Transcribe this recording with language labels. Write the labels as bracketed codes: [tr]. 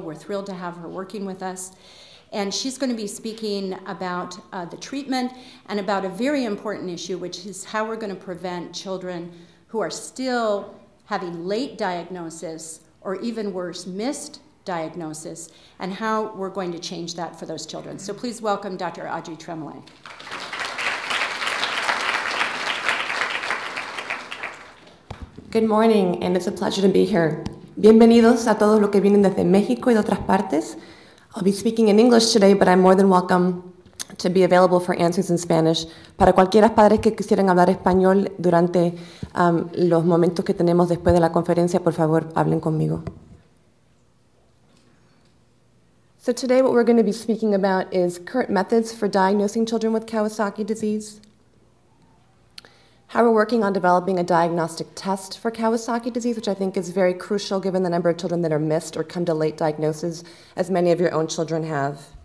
[en] We're thrilled to have her working with us. And she's going to be speaking about the treatment and about a very important issue, which is how we're going to prevent children who are still having late diagnosis or even worse, missed diagnosis, and how we're going to change that for those children. So please welcome Dr. Adriana Tremoulet. Good morning, and it's a pleasure to be here. [es] Bienvenidos a todos los que vienen desde México y de otras partes. [en] I'll be speaking in English today, but I'm more than welcome to be available for answers in Spanish. [es] Para cualquiera padres que quisieran hablar español durante los momentos que tenemos después de la conferencia, por favor, hablen conmigo. [en] So today what we're going to be speaking about is current methods for diagnosing children with Kawasaki disease, how we're working on developing a diagnostic test for Kawasaki disease, which I think is very crucial given the number of children that are missed or come to late diagnosis, as many of your own children have.